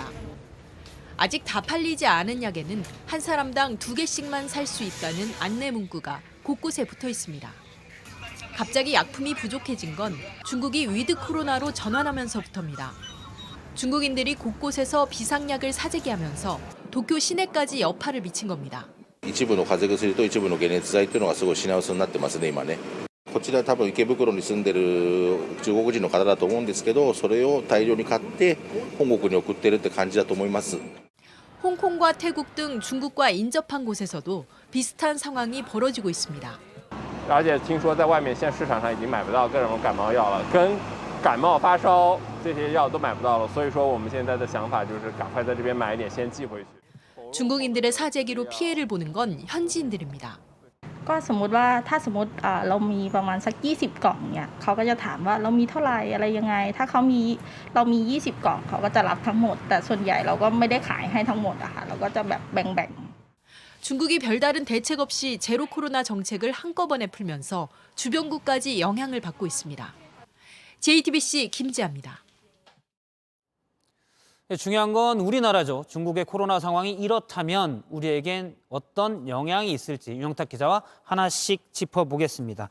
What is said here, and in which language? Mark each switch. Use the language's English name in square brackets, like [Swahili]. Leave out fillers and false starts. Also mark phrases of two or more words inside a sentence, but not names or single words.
[Korean] 아직 다 팔리지 않은 약에는 한 사람당 2개씩만 살 수 있다는 안내 문구가 곳곳에 붙어 있습니다. 갑자기 약품이 부족해진 건 중국이 위드 코로나로 전환하면서부터입니다. 중국인들이 곳곳에서 비상약을 사재기하면서 도쿄 시내까지 여파를 미친 겁니다. [Japanese] 一部の風邪薬と一部の解熱剤というのがすごい品薄になってますね、今ね。こちら多分池袋に住んでる中国人の方だと思うんですけど、それを大量に買って本国に送ってるって感じだと思います。 [Korean] 홍콩과 태국 등 중국과 인접한 곳에서도 비슷한 상황이 벌어지고 있습니다. [Chinese] 而且听说在外面现在市场上已经买不到各种感冒药了，跟感冒发烧这些药都买不到了，所以说我们现在的想法就是赶快在这边买一点先寄回去。 [Korean] 중국인들의 사재기로 피해를 보는 건 현지인들입니다. [Thai] ก็สมมติว่าถ้าสมมติเรามีประมาณสัก20กล่องเนี่ยเขาก็จะถามว่าเรามีเท่าไหร่อะไรยังไงถ้าเรามี20กล่องเขาก็จะรับทั้งหมดแต่ส่วนใหญ่เราก็ไม่ได้ขายให้ทั้งหมดอะค่ะเราก็จะแบบแบ่ง [Korean] 중국이 별다른 대책 없이 제로 코로나 정책을 한꺼번에 풀면서 주변국까지 영향을 받고 있습니다. JTBC 김지아입니다. 중요한 건 우리나라죠. 중국의 코로나 상황이 이렇다면 우리에겐 어떤 영향이 있을지 윤영탁 기자와 하나씩 짚어보겠습니다.